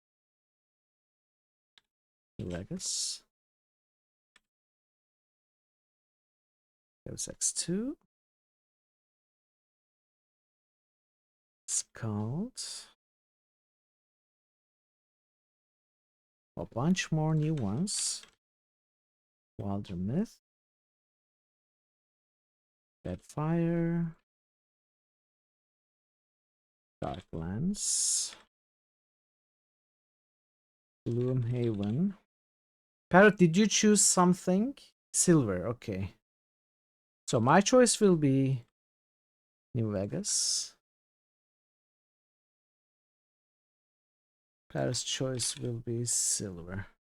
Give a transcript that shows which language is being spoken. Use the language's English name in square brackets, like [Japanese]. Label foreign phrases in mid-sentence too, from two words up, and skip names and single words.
[English] Vegas. Deus X2. Scald. A bunch more new ones. Wilder Myth. Deadfire. Darklands. Gloomhaven. Parrot, did you choose something? Silver, okay. So my choice will be New Vegas. Parrot's choice will be silver.